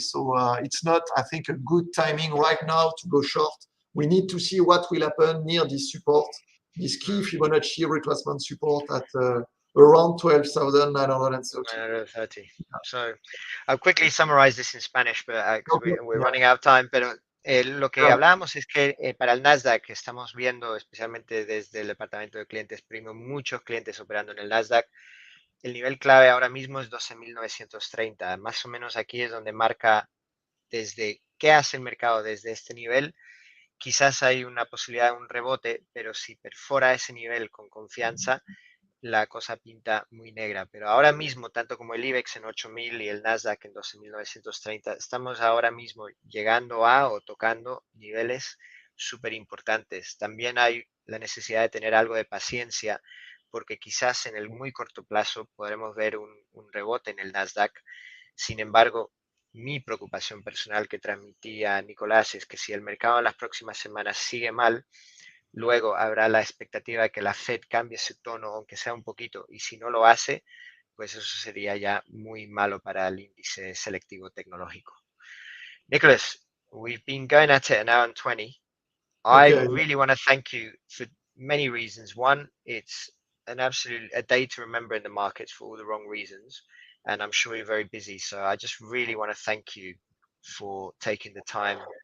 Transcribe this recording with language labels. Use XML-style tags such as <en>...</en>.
<en>So it's not, I think, a good timing right now to go short. We need to see what will happen near this support, this key Fibonacci retracement support at around 12,930. So I'll quickly summarize this in Spanish, but we're running out of time.</en> <es>Pero lo que hablamos es que para el NASDAQ estamos viendo, especialmente desde el departamento de clientes premium, muchos clientes operando en el NASDAQ. El nivel clave ahora mismo es 12.930. Más o menos aquí es donde marca desde qué hace el mercado desde este nivel. Quizás hay una posibilidad de un rebote, pero si perfora ese nivel con confianza, la cosa pinta muy negra. Pero ahora mismo, tanto como el IBEX en 8.000 y el NASDAQ en 12.930, estamos ahora mismo llegando a o tocando niveles súper importantes. También hay la necesidad de tener algo de paciencia, porque quizás en el muy corto plazo podremos ver un rebote en el NASDAQ. Sin embargo, mi preocupación personal que transmití a Nicolás es que si el mercado en las próximas semanas sigue mal, luego habrá la expectativa de que la Fed cambie su tono, aunque sea un poquito, y si no lo hace, pues eso sería ya muy malo para el índice selectivo tecnológico.</es> <en>Nicolas, we've been going at it an hour and 20. I Okay. really want to thank you for many reasons. One, it's a day to remember in the markets for all the wrong reasons. And I'm sure you're very busy. So I just really want to thank you for taking the time.</en>